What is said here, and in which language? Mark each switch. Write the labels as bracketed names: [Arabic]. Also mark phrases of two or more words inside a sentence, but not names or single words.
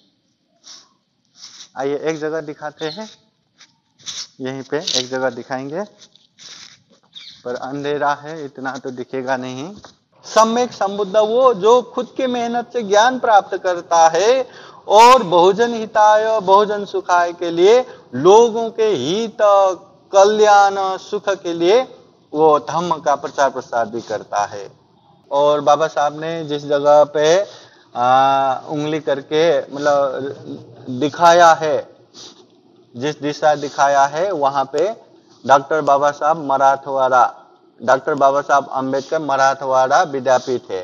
[Hindi] आइए एक जगह दिखाते हैं, यहीं पे एक जगह दिखाएंगे, पर अंधेरा है इतना तो दिखेगा नहीं। सम्यक संबुद्ध वो जो खुद की मेहनत से ज्ञान प्राप्त करता है और [Pali] बहुजन हिताय बहुजन सुखाय [Hindi] के लिए, लोगों के हित कल्याण सुख के लिए वो धम्म का प्रचार प्रसार भी करता है। और बाबा साहब ने जिस जगह पे उंगली करके मतलब दिखाया है, जिस दिशा दिखाया है, वहां पे डॉक्टर बाबा साहब मराठवाड़ा, डॉक्टर बाबा साहब अम्बेडकर मराठवाड़ा विद्यापीठ है।